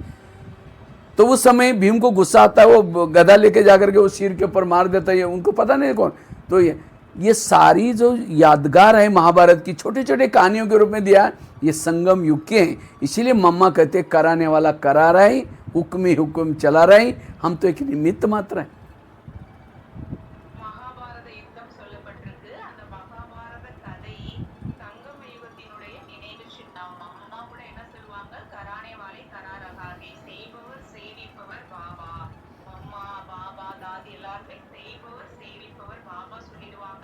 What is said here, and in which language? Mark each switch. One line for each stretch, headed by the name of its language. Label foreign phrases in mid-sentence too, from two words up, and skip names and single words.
Hindi: तो उस समय भीम को गुस्सा आता है, वो गदा लेके जाकर के वो सिर के ऊपर मार देता है, उनको पता नहीं कौन। तो ये सारी जो यादगार है महाभारत की, छोटे छोटे कहानियों के रूप में दिया, ये संगम युग के हैं। इसीलिए मम्मा कहते कराने वाला करा रहा है, हुक्म ही हुक्म चला रहा है, हम तो एक निमित्त मात्र है।
Tamil: மகாபாரத யுத்தம் சொல்லப்பட்டிருக்கு. அந்த மகாபாரத கதை சங்கம யுகத்தினுடைய நினைவு சின்னம். அம்மா கூட என்ன சொல்லுவாங்க,
Hindi: कराने वाले करा रहा है,
Tamil: செய்பவர் சேவிப்பவர் பாபா. அம்மா பாபா தாதி எல்லாருமே செய்பவர் சேவிப்பவர் பாபா சொல்லிடுவாங்க.